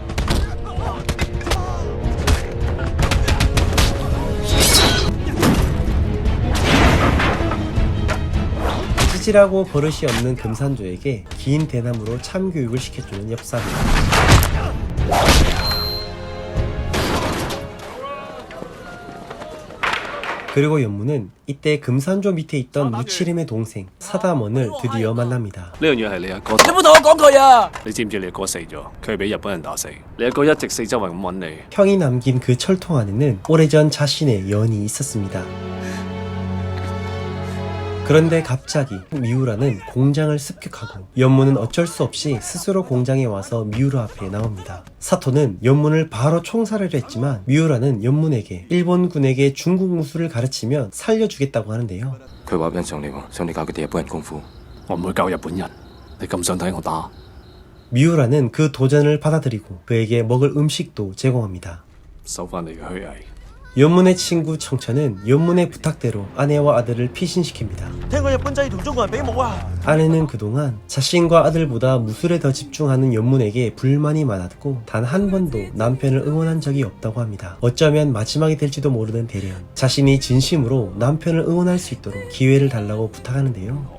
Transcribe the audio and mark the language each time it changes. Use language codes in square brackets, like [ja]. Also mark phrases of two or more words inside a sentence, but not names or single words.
[ko] 찌질하고 버릇이 없는 금산조에게 긴 대나무로 참교육을 시켜주는 엽사입니다. 그리고 연문은 이때 금산조 밑에 있던 무치림의 동생 사다먼을 드디어 만납니다. [yue] 呢樣嘢係你阿哥，你冇同我講佢啊！你知唔知你阿哥死咗？佢係俾日本人打死。你阿哥一直四周圍咁揾你。 [ko] 형이 남긴 그 철통 안에는 오래전 자신의 연이 있었습니다. 그런데 갑자기 미우라는 공장을 습격하고 연문은 어쩔 수 없이 스스로 공장에 와서 미우라 앞에 나옵니다. 사토는 연문을 바로 총살하려 했지만 미우라는 연문에게 일본군에게 중국 무술을 가르치면 살려주겠다고 하는데요. [yue] 佢話欣賞你喎，想你教佢哋日本人功夫。我唔會教日本人，你咁想睇我打？ [ko] 미우라는 그 도전을 받아들이고 그에게 먹을 음식도 제공합니다. [yue] 收翻你嘅虛偽。 [ko] 연문의 친구 청천은 연문의 부탁대로 아내와 아들을 피신시킵니다. [yue] 聽講日本仔同中國人比武啊！ [ko] 아내는 그동안 자신과 아들보다 무술에 더 집중하는 연문에게 불만이 많았고 단 한 번도 남편을 응원한 적이 없다고 합니다. 어쩌면 마지막이 될지도 모르는 대련. 자신이 진심으로 남편을 응원할 수 있도록 기회를 달라고 부탁하는데요.